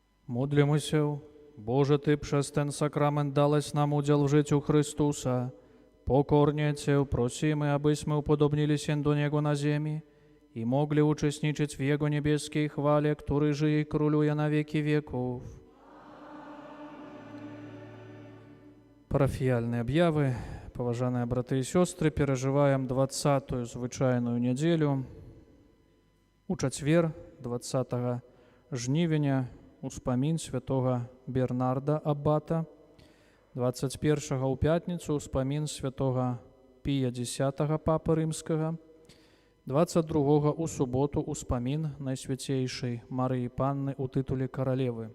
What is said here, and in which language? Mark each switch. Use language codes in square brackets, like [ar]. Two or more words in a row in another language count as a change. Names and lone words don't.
[pl] Módlimy Boże, Ty przez ten sakrament dałeś nam udział w życiu Chrystusa. Pokornie Cię prosimy, abyśmy upodobnili się do Niego na ziemi i mogli uczestniczyć w Jego niebieskiej chwale, który żyje i króluje na wieki wieków. [be] Парафіяльныя аб'явы. Паважаныя браты і сёстры, перажываем 20-ю звычайную нядзелю. У чацвер, 20 жнівеня, успамін святога Бернарда Аббата, 21 у пятніцу успамін святога Пія X папы рымскага, 22 у суботу успамін Найсвяцейшай Марыі Панны у тытуле каралевы.